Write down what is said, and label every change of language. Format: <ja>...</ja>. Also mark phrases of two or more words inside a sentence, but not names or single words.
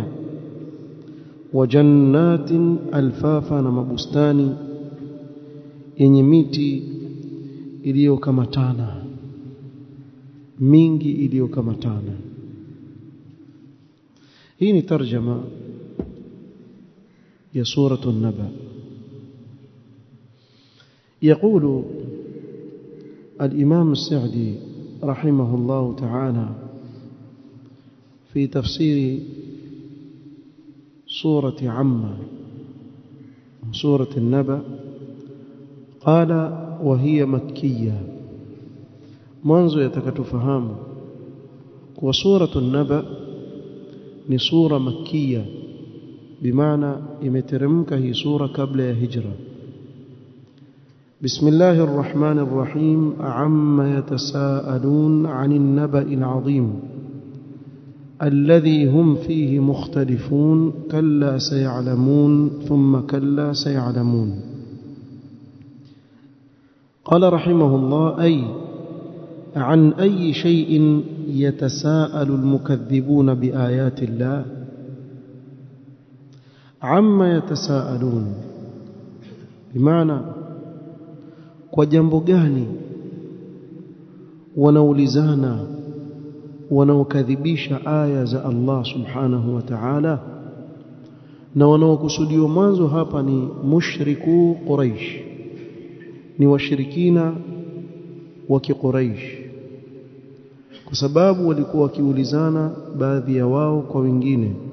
<ar>وجنات ألفافا,</ar> <sw>na mabustani yenye miti iliyokamatana, mingi iliyokamatana. Hii ni tarjama ya suratu an-Naba.</sw> <ar>يقول الإمام السعدي رحمه الله تعالى في تفسير سورة عامة سورة النبأ، قال: وهي مكية.</ar> <sw>mwanzo yatakatufahamu kwa suratu an-Naba ni sura makkiya, bimaana imeteremka hii sura kabla ya hijra.</sw> <ar>بسم الله الرحمن الرحيم. عم يتساءلون عن النبإ العظيم الذي هم فيه مختلفون كلا سيعلمون ثم كلا سيعلمون thumma kalla sayalamun. قال رحمه الله: أي عن أي شيء يتساءل المكذبون بآيات الله. عما يتساءلون، بمعنى</ar> <sw>kwa jambo gani wanaulizana wanaokadhibisha aya za Allah</sw> <ar>سبحانه وتعالى.</ar> <sw>Na wanaokusudiwa mwanzo hapa ni mushriku Quraish, ni washirikina wa Quraish, kwa sababu walikuwa wakiulizana baadhi ya wao kwa wengine,</sw>